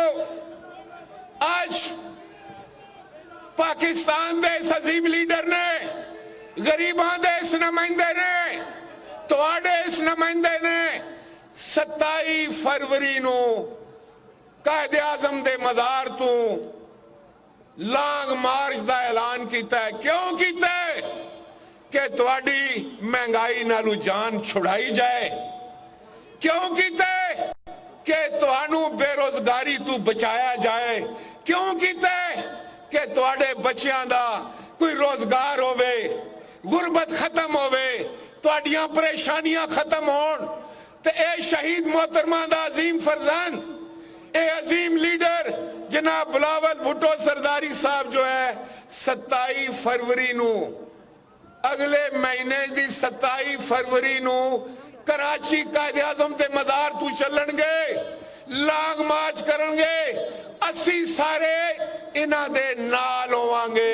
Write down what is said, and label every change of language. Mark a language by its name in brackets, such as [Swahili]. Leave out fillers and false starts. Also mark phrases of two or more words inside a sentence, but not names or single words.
[Punjabi] آج پاکستان دے اس عظیم لیڈر نے, غریباں دے اس نمائندے نے, تواڈے اس نمائندے نے 27 فروری نوں قائد اعظم دے مزار توں [English] long march [Punjabi] دا اعلان کیتا ہے. کیوں کیتا ہے? کہ تہاڈی مہنگائی نالوں جان چھڑائی جائے. کیوں کیتا ہے? کہ تہانوں بیروزگاری توں بچایا جائے. کیوں کیتا ہے? کہ تہاڈے بچیاں دا کوئی روزگار ہووے، غربت ختم ہووے، تہاڈیاں پریشانیاں ختم ہون. تے اے شہید محترمہ دا عظیم فرزند، اے عظیم لیڈر جناب بلاول بھٹو سرداری صاحب جو ہے 27 فروری نوں اگلے مہینے دی 27 فروری نوں کراچی قائد اعظم دے مزار توں چلنگے, [English] long march [Punjabi] کرنگے. اسی سارے انہاں دے نال ہوواں‌گے.